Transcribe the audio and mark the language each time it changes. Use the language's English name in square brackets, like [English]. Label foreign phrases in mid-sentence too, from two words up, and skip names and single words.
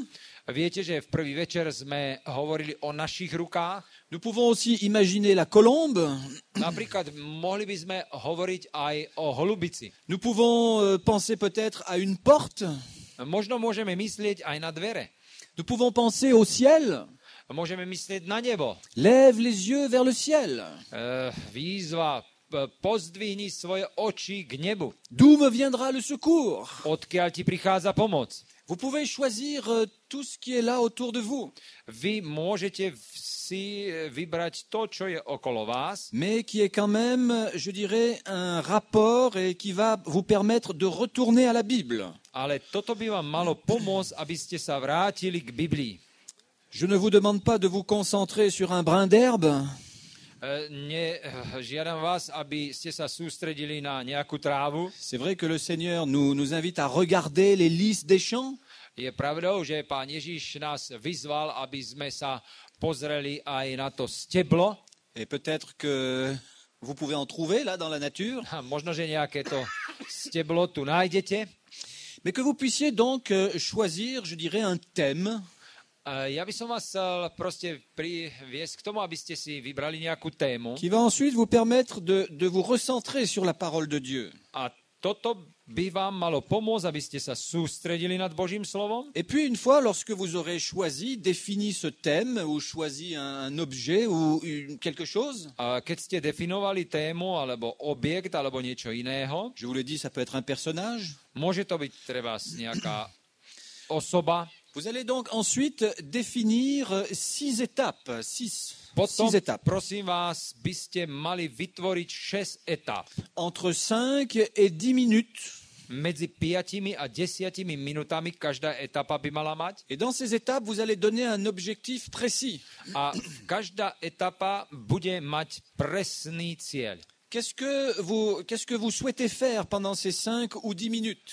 [Slovak] Viete, že v prvý večer sme hovorili o našich rukách. [French] Nous pouvons aussi imaginer la colombe. [Slovak] Napríklad mohli by sme hovoriť aj o holubici. [French] Nous pouvons penser peut-être à une porte. [Slovak] Možno môžeme myslieť aj na dvere. [French] Nous pouvons penser au ciel. [Slovak] Môžeme myslieť na nebo. [French] Lève les yeux vers le ciel. [Slovak] Výzva, pozdvihni svoje oči k nebu. [French] D'où me viendra le secours? [Slovak] Odkiaľ ti prichádza pomoc? [French] Vous pouvez choisir tout ce qui est là autour de vous, [Slovak] Vy môžete si vybrať to, čo je okolo vás, [French] mais qui est quand même, je dirais, un rapport et qui va vous permettre de retourner à la Bible. [Slovak] ale toto by vám malo pomôcť, aby ste sa vrátili k Biblii. [French] Je ne vous demande pas de vous concentrer sur un brin d'herbe, [Slovak] Žiadam vás, aby ste sa sústredili na nejakú trávu. [French] c'est vrai que le Seigneur nous invite à regarder les lys des champs, [Slovak] Je pravdou, že Pán Ježiš nás vyzval, aby sme sa pozreli aj na to steblo. [French] et peut-être que vous pouvez en trouver là dans la nature, [Slovak] A možno, že nejaké to steblo tu nájdete. [French] mais que vous puissiez donc choisir, je dirais, un thème. [Slovak] Ja by som vás chcel proste priviesť k tomu, aby ste si vybrali nejakú tému. [French] Qui va ensuite vous permettre de vous recentrer sur la parole de Dieu. [Slovak] A toto by vám malo pomôcť, aby ste sa sústredili nad Božím slovom. [French] Et puis une fois, lorsque vous aurez choisi, défini ce thème ou choisi un objet ou quelque chose, [Slovak] A keď ste definovali tému, alebo objekt, alebo niečo iného, [French] je vous l'ai dit, ça peut être un personnage, [Slovak] môže to byť treba nejaká osoba. [French] vous allez donc ensuite définir 6 étapes, 6 [Slovak] Potom, [French] étapes, [Slovak] prosím vás, by ste mali vytvoriť 6 etap. [French] entre 5 et 10 minutes. [Slovak] medzi 5 a 10 minutami každá etapa by mala mať. [French] Et dans ces étapes, vous allez donner un objectif précis. [Slovak] A každá etapa bude mať presný cieľ. [French] Qu'est-ce que vous souhaitez faire pendant ces 5 ou 10 minutes?